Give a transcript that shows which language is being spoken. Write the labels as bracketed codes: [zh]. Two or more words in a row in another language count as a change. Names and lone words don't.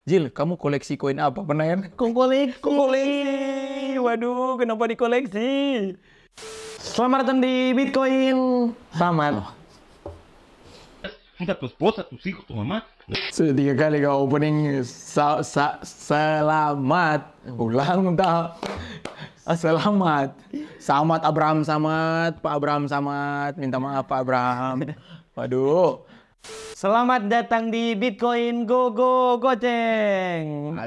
[id] Jil, kamu koleksi koin apa? Pernah kan? Koleksi. Waduh, kenapa dikoleksi? Selamat datang di Bitcoin. Selamat. [es] Mira tu esposa, tus hijos, tu mamá. [id] Sudah 3 kali kau opening selamat ulang tahun. Selamat. Selamat Abraham Samad, Pak Abraham Samad. Minta maaf Pak Abraham. Waduh. Selamat datang di Bitcoin Goceng.